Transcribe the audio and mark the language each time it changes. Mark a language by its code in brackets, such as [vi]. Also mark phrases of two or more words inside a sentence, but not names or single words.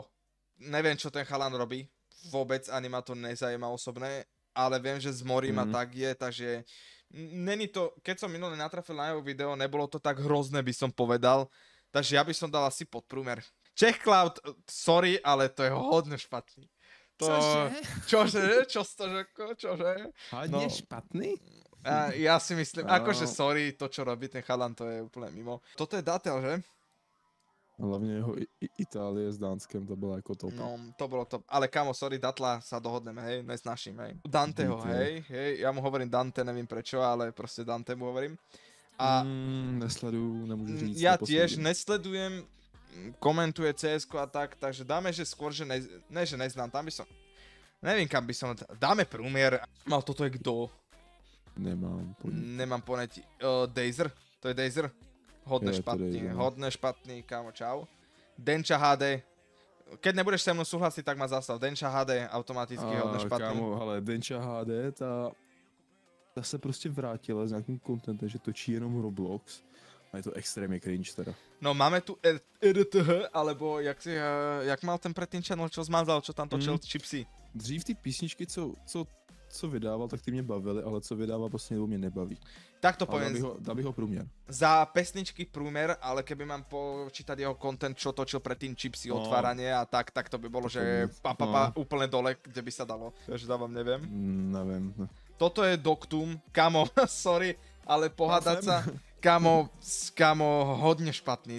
[sk] Neviem, čo ten chalan robí. Vôbec ani ma to nezajíma osobné, ale viem, že z morí ma tak je, takže není to, keď som minulé natrafil na jeho video, nebolo to tak hrozné, by som povedal, takže ja by som dal asi podprúmer. Czech Cloud, sorry, ale to je hodne špatný. To... Čože? Čo to řekl? Čože? [cs] Hodně No. špatný? [sk] A ja si myslím, Áno. akože sorry, to čo robí ten chalan, to je úplne mimo. Toto je Datel, že? [cs] Hlavně jeho Itálie s Dánskem, to bylo jako top. [sk] No, to bolo top. Ale kamo, sorry, Datla sa dohodneme, hej, nesnášim, hej. Danteho, Dante. hej, ja mu hovorím Dante, nevím prečo, ale proste Dante mu hovorím. A [cs] Nesleduju, nemůžu říct. [sk] ja neposledím. tiež nesledujem, komentuje CSko a tak, takže dáme, že skôr, že ne, že neznám, tam by som, nevím kam by som, dáme průměr. No, toto je kdo? [cs] Nemám ponětí. Nemám ponětí. Dazer, to je Dazer. Hodne Je to špatný, [sk] Dazer, no. hodne špatný, kámo, čau. Denča HD. Keď nebudeš se mnou súhlasiť, tak ma zastav. Denča HD automaticky hodne špatný. [cs] Kámo, ale Denča HD, ta se prostě vrátila s nějakým contentem, že točí jenom Roblox. A je to extrémně cringe teda. [sk] No máme tu RTH, alebo jak mal ten predtým channel, čo zmazal, čo tam točil Chipsy. [cs] Dřív ty písničky, co vydával, tak ty mě bavily, ale co vydává prostě nebo mě nebaví. [sk] Tak to Ale poviem, [cs] dal bych ho průměr. [sk] za pesničky průmer, ale keby mám počítať jeho content, čo točil predtým Chipsy, No. otváranie a tak to by bolo, že úplne dole, kde by sa dalo. Takže dávam, neviem. [cs] Nevím. Ne. [sk] Toto je Doktum, kamo, sorry, ale pohádať sa, kamo, hodne špatný.